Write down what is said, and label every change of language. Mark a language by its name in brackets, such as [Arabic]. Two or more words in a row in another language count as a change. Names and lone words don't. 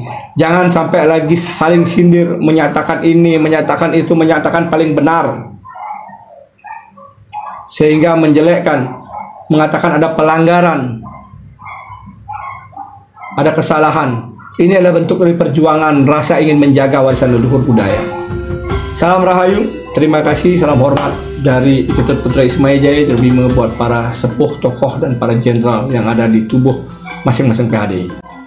[Indonesian] Jangan sampai lagi saling sindir, menyatakan ini, menyatakan itu, menyatakan paling benar, sehingga menjelekkan, mengatakan ada pelanggaran, ada kesalahan. Ini adalah bentuk dari perjuangan rasa ingin menjaga warisan leluhur budaya. Salam Rahayu, terima kasih, salam hormat dari Iketut Putra Ismaya Jaya Terbima buat para sepuh tokoh dan para jenderal yang ada di tubuh masing-masing PHDI.